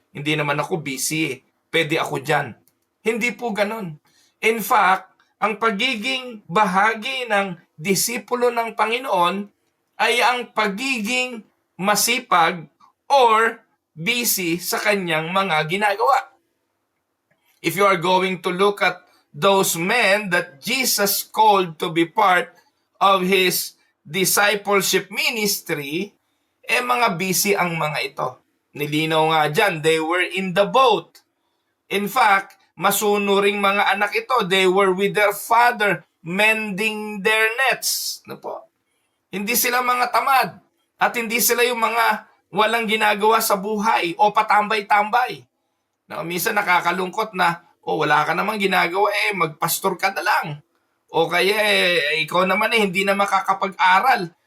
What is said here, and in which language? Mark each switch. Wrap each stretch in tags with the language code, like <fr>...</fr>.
<tl>Hindi naman ako busy pwede ako dyan. Hindi po ganun. In fact, ang pagiging bahagi ng disipulo ng Panginoon ay ang pagiging masipag or busy sa kanyang mga ginagawa.</tl> <en>If you are going to look at those men that Jesus called to be part of His discipleship ministry,</en> <tl>mga busy ang mga ito. Nilinaw nga dyan,</tl> <en>they were in the boat.</en> <tl>In fact, masunuring mga anak ito,</tl> <en>they were with their father mending their nets.</en> <tl>Ano po? Hindi sila mga tamad at hindi sila yung mga walang ginagawa sa buhay o patambay-tambay. Minsan nakakalungkot na, wala ka namang ginagawa, magpastor ka na lang. O kaya ikaw naman hindi na makakapag-aral.</tl>